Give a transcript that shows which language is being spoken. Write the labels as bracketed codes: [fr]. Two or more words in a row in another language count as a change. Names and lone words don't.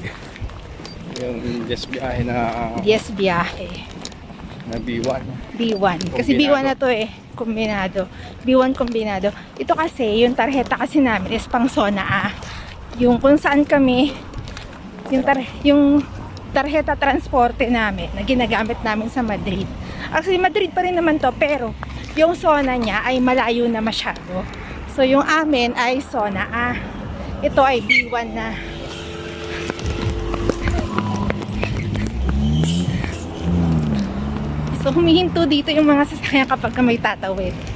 [tl] Yung just biyahe na Yes, biyahe. na B1. B1. Kasi B1 na to kombinado. B1 kombinado. Ito kasi, yung tarjeta kasi namin is pang zona A. Yung kung saan kami, yung [es] tarjeta transporte [tl] namin na ginagamit namin sa Madrid. Actually, Madrid pa rin naman to, pero yung zona niya ay malayo na masyado. So, yung amin ay zona A. Ito ay B1 na. So, humihinto dito yung mga sasakyan kapag may tatawid.